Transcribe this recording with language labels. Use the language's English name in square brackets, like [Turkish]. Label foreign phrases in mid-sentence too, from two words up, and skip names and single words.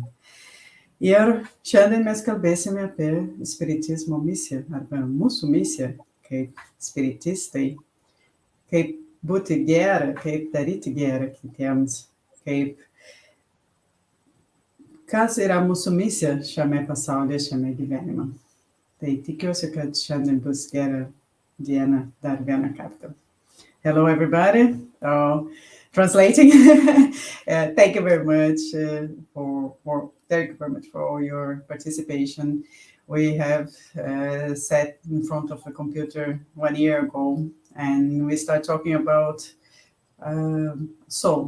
[Lithuanian] Ir šiandien mes kalbėsime apie spiritizmo misiją, arba mūsų misiją, kaip spiritistai, kaip būti gera, kaip daryti gera kitiems, kas yra mūsų misija šiame pasaulyje, šiame gyvenime. Tai tikiuosi, kad šiandien bus gera diena dar vieną kartą. [English] Hello, everybody. Translating. Thank you very much for all your participation. We have sat in front of the computer 1 year ago, and we start talking about soul.